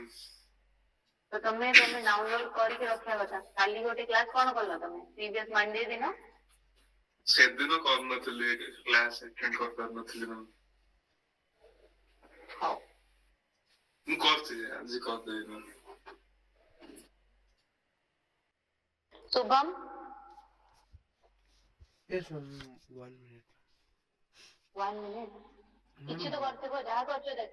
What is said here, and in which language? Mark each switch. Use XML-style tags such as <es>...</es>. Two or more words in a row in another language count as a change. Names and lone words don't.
<or>ତ ତମେ ଡାଉନଲୋଡ କରିକି ରଖିବା କଥା କାଲି ଗୋଟେ କ୍ଲାସ କଣ କଲ ତମେ ପ୍ରିଭିୟସ୍ ମଣ୍ଡେ ଦିନ ସେଦିନ କରିନଥିଲି କ୍ଲାସ ଆଟେଣ୍ଡ କରିପାରିନଥିଲି ମ୍ୟାମ୍ ହଉ ମୁଁ କରିଛି ଆଜି କରିଦେବି ମ୍ୟାମ୍ ଶୁଭମ</or> <en>Yes, ma'am. 1 minute.</en> <or>1 minute କିଛି ତ କରିଥିବ ଯାହା କରୁଛ ଦେଖ</or>